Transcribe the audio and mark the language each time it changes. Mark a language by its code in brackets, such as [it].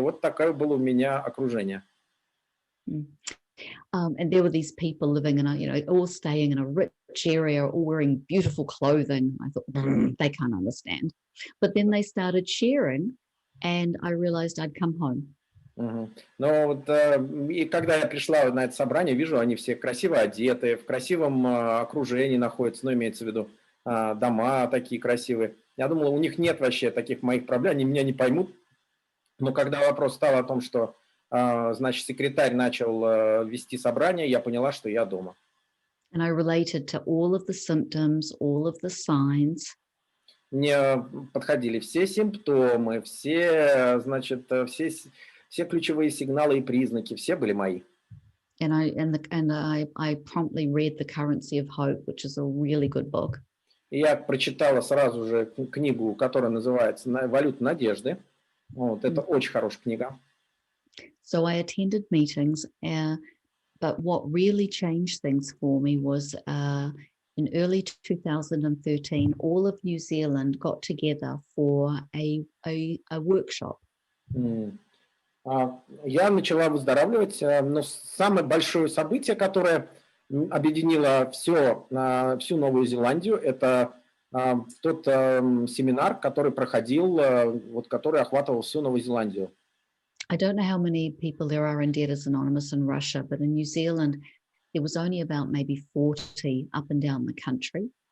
[ru] Вот такое было у меня окружение. [en] And there were these people living in all staying in a rich area, all wearing beautiful clothing. I thought, they can't understand. But then they started sharing, and I realized I'd come home. [ru] Но вот и когда я пришла на это собрание, вижу, они все красиво одеты, в красивом окружении находятся, имеется в виду дома такие красивые. Я думал, у них нет вообще таких моих проблем, они меня не поймут. Но когда вопрос стал о том, что, значит, секретарь начал вести собрание, я поняла, что я дома. [en] And I related to all of the symptoms, all of the signs. [ru] Мне подходили все симптомы, все, значит, все ключевые сигналы и признаки, все были мои. [en] And I promptly read The Currency of Hope, which is a really good book. [ru] И я прочитала сразу же книгу, которая называется «Валюта надежды». Вот, это очень хорошая книга. [en] So I attended meetings, but what really changed things for me was in early 2013, all of New Zealand got together for a workshop. [ru] Я начала выздоравливать, но самое большое событие, которое объединило всю Новую Зеландию, это тот семинар, который проходил, вот, который охватывал всю Новую Зеландию. [en] I don't know how many people there are in Debtors Anonymous in Russia, but in New Zealand, there was only about maybe 40 up and down the country.